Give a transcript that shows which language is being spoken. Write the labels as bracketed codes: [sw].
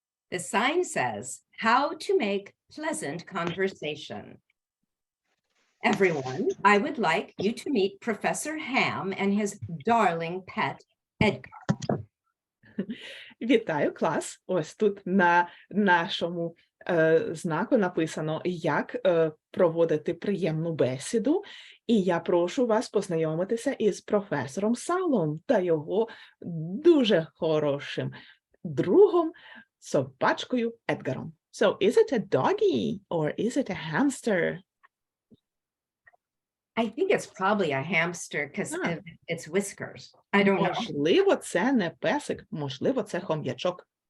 [en] The sign says, how to make pleasant conversation. Everyone, I would like you to meet Professor Ham and his darling pet, Edgar. [uk] Вітаю, клас! Ось тут на нашому знаку написано, як проводити приємну бесіду. І я прошу вас познайомитися із професором Салом та його дуже хорошим другом, собачкою Едгаром. [en] So, is it a doggy or is it a hamster? I think it's probably a hamster because it's whiskers. I don't know. [uk] Можливо, це не песик, можливо, це хом'ячок.